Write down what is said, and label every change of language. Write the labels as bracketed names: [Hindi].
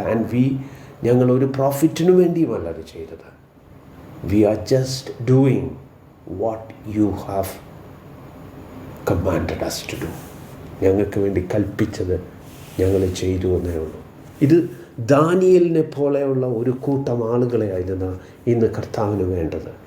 [Malayalam] And ഞങ്ങൾ ഒരു പ്രോഫിറ്റിനു വേണ്ടിയുമല്ല അത് ചെയ്തത്. [English] We are just doing what you have commanded us to do. [Malayalam] ഞങ്ങൾക്ക് വേണ്ടി കൽപ്പിച്ചത് ഞങ്ങൾ ചെയ്തു എന്നേ ഉള്ളൂ. ഇത് ദാനിയേലിനെ പോലെയുള്ള ഒരു കൂട്ടം ആളുകളെയായിരുന്നു ഇന്ന് കർത്താവിന് വേണ്ടത്.